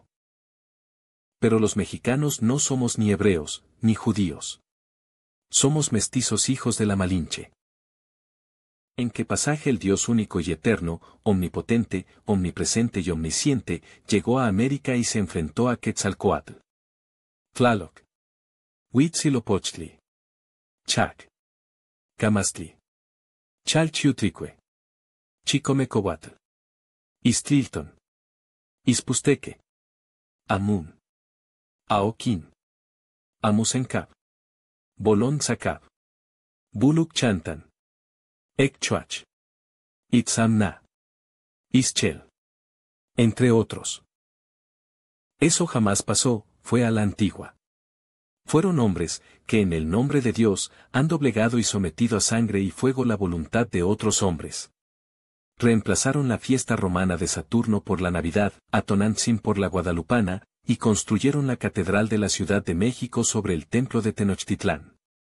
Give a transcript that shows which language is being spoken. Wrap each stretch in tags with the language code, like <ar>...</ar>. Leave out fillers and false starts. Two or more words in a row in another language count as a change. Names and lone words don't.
<es>Pero los mexicanos no somos ni hebreos, ni judíos. Somos mestizos hijos de la Malinche. ¿En qué pasaje el Dios único y eterno, omnipotente, omnipresente y omnisciente, llegó a América y se enfrentó a Quetzalcóatl? Tlaloc. Huitzilopochtli. Chac. Camastli. Chalchiutricue. Chicomecohuatl. Istrilton. Ispusteque. Amun. Aoquín. Amusencab. Bolón Zacab. Buluk Chantan. Ekchuach. Itzamna. Ischel. Entre otros. Eso jamás pasó, fue a la antigua. Fueron hombres, que en el nombre de Dios, han doblegado y sometido a sangre y fuego la voluntad de otros hombres. Reemplazaron la fiesta romana de Saturno por la Navidad, a Tonantzin por la Guadalupana, y construyeron la Catedral de la Ciudad de México sobre el Templo de Tenochtitlán.</es>